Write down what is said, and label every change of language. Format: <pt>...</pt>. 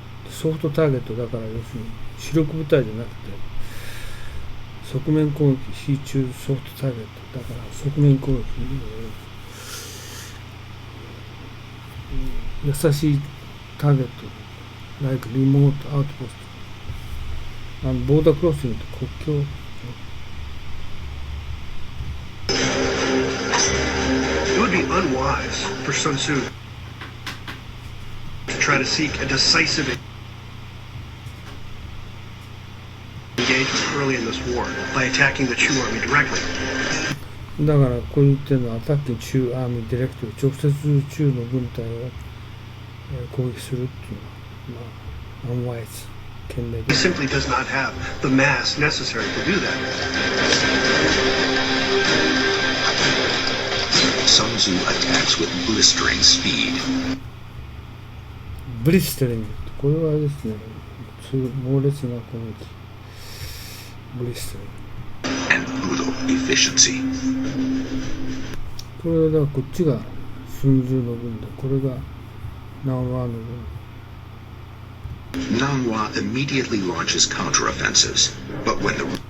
<ja>ソフトターゲットだから、要するに主力部隊じゃなくて、側面攻撃、非中ソフトターゲット。だから側面攻撃、優しいターゲット、</ja> <en>like remote outpost and border crossing</en> <ja>と国境。</ja> <en>It would be unwise for Sun Tzu to try to seek a decisive engagement early in this war by attacking the Chu army directly.</en> <ja>だからこう言ってるのはアタック中アーミーディレクト、直接中の軍隊を攻撃するっていうのは、まあ、unwise、賢明で。</ja> <en>He simply does not have the mass necessary to do that. Sun Tzu attacks with blistering speed.</en> <ja>ブリステリングってこれはですね、猛烈な攻撃。ブリステリング。</ja> <en>And brutal efficiency.</en> <ja>これはだからこっちが寸数の軍で、これが南和の軍。</ja> <en>Nanhua immediately launches counteroffensives, but when the</en>